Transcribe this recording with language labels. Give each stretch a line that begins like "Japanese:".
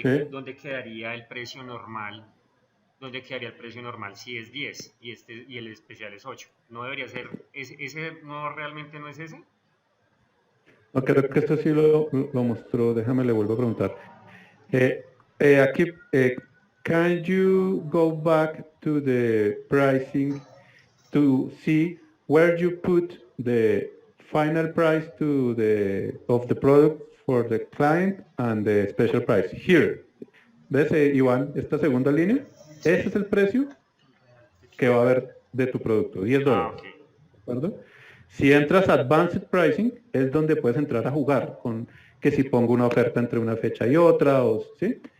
Spanish: ¿Dónde quedaría el precio normal? ¿Dónde quedaría el precio normal si es 10 y el especial es 8? ¿No debería ser, ese no realmente no es ese? No, creo que esto sí lo mostró. Déjame, le vuelvo a preguntar.
English: Aquí, can you go back to the pricing to see where you put the final price of the product for the client and the special price? Here.
Spanish: ¿Ves, Iván, esta segunda línea? Ese Sí. es el precio que va a haber de tu producto, $10. Ok. ¿De acuerdo? Si entras a Advanced Pricing, es donde puedes entrar a jugar con que si pongo una oferta entre una fecha y otra, ¿sí?